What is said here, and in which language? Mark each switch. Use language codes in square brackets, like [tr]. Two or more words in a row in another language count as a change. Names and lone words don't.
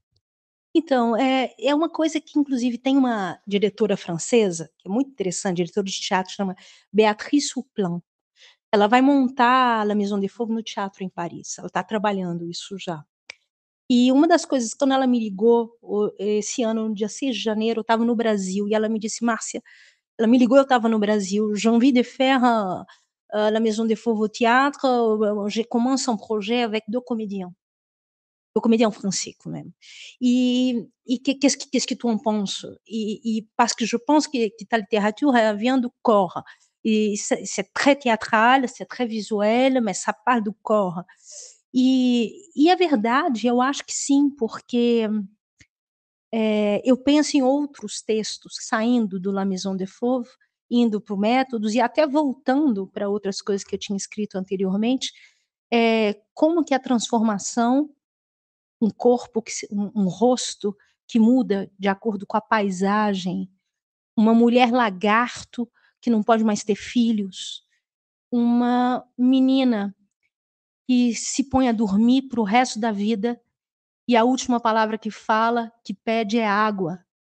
[pt] Então, é uma coisa que, inclusive, tem uma diretora francesa, que é muito interessante, diretora de teatro, chama Béatrice Souplin. Ela vai montar La Maison des Fauves no teatro em Paris. Ela está trabalhando isso já. E uma das coisas, quando ela me ligou, esse ano, no dia 6 de janeiro, eu estava no Brasil, e ela me disse: Márcia, ela me ligou, eu estava no Brasil, [fr] j'ai envie de faire La Maison des Fauves au théâtre, je commence un projet avec 2 comédiens. Le comédien français quand même. Qu'est-ce que tu en penses? Parce que je pense que ta littérature, elle vient du corps. Et c'est très théâtral, c'est très visuel, mas ça parle do corps. [pt] E a verdade, eu acho que sim, porque eu penso em outros textos saindo do La Maison des Fauves, indo para o Métodos e até voltando para outras coisas que eu tinha escrito anteriormente, como que a transformação, um corpo, um rosto que muda de acordo com a paisagem, uma mulher lagarto que não pode mais ter filhos, uma menina que se põe a dormir para o resto da vida e a última palavra que fala, que pede, é água.